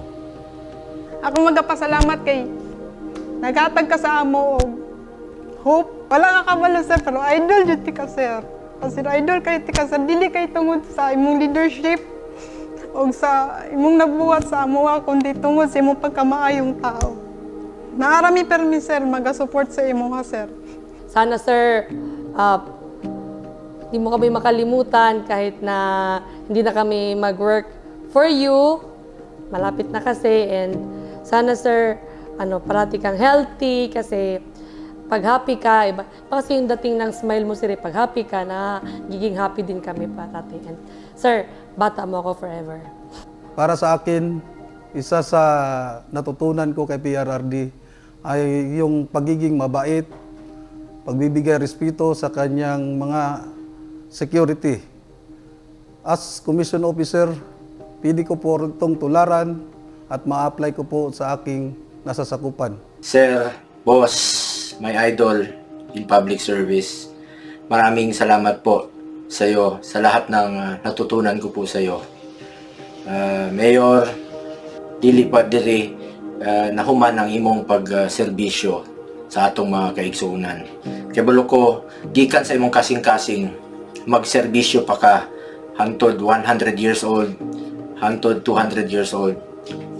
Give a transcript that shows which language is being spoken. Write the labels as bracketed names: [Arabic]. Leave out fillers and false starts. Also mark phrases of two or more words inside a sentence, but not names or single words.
[Cebuano] Ako magpasalamat kay naghatag ka sa amo og hope. Wala ka kabalo, sir, pero idol jud ti ka, sir. Kasi idol kay ti ka, sir, dili kay tungod sa imong leadership o sa imong nabuhat sa amo kundi tungod sa imong pagkamaayong tao. Naarami permi, sir, maga-support sa imo, sir. [Filipino] Sana, sir, di mo kami makalimutan kahit na hindi na kami mag- [English] work for you. [Filipino] Malapit na kasi, and sana, sir, parati kang healthy kasi pag happy ka, iba kasi yung dating ng smile mo, sir, pag happy ka na, giging happy din kami parati. And, sir, bata mo ako forever. Para sa akin, isa sa natutunan ko kay PRRD ay yung pagiging mabait, pagbibigay respeto sa kanyang mga security. [English] As commission officer, [Filipino] pili ko po itong tularan at ma-apply ko po sa aking nasasakupan. [English] Sir, boss, my idol in public service, [Filipino] maraming salamat po sa iyo sa lahat ng natutunan ko po sa iyo. [Cebuano] Mayor, dili pa diri nahuman ang imong pagserbisyo sa atong mga kaigsuunan. Kaya ko, gikan sa imong kasing-kasing, magserbisyo pa ka hangtod 100 [English] years old, [Cebuano] hangtod 200 [English] years old.